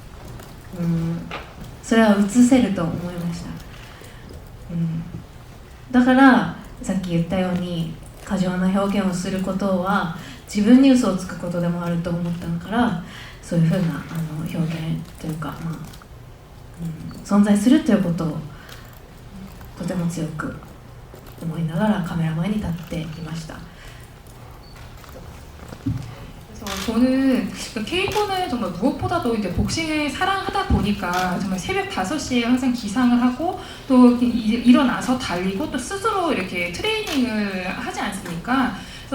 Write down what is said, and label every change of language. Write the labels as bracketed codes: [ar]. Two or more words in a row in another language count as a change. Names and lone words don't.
[ja] それは映せると思いました、だからさっき言ったように過剰な表現をすることは自分に嘘をつくことでもあると思ったから、そういうふうな表現というか、存在するということをとても強く思いながらカメラ前に立っていました。 [ko] 그래서 저는 케이코는 정말 무엇보다도 이제 복싱을 사랑하다 보니까 정말 새벽 5시에 항상 기상을 하고 또 일어나서 달리고 또 스스로 이렇게 트레이닝을 하지 않습니까?